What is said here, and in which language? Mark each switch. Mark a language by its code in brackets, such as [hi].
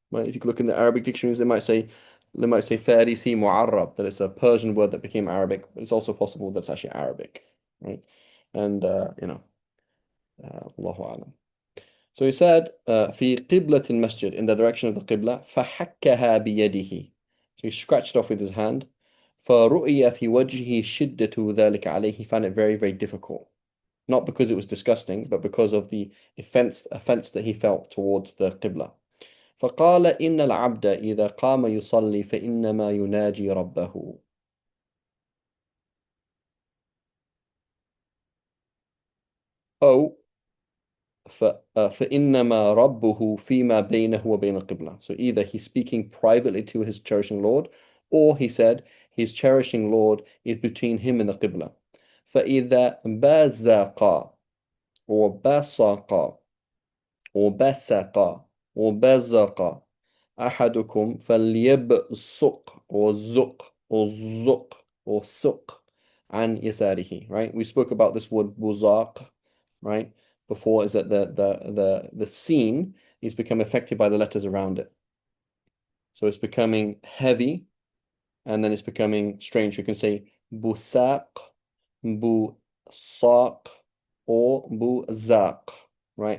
[en] Right? If you look in the Arabic dictionaries, they might say Farisi Mu'arrab, that it's a Persian word that became Arabic, but it's also possible that's actually Arabic, right? And Allahu alam. So he said, [ar] في قبلة المسجد, [en] in the direction of the Qibla, [ar] فحكها بيده. [en] So he scratched off with his hand. [ar] فرؤي في وجهه شدة ذلك عليه. [en] He found it very, very difficult. Not because it was disgusting, but because of the offense that he felt towards the Qibla. [ar] فقال إن العبد إذا قام يصلي فإنما يناجي ربه. أو فإنما ربه فيما بينه وبين القبلة. [en] So either he's speaking privately to his cherishing Lord, or he said his cherishing Lord is between him and the Qibla. [ar] فإذا بزق وبصق وبسق وبزق أحدكم فليبصق وزق وزق وسق عن يساره. [en] Right? We spoke about this word buzaq, right? Before, is that the scene is become affected by the letters around it. So it's becoming heavy, and then it's becoming strange. You can say busaq, busaq, or buzaq, right?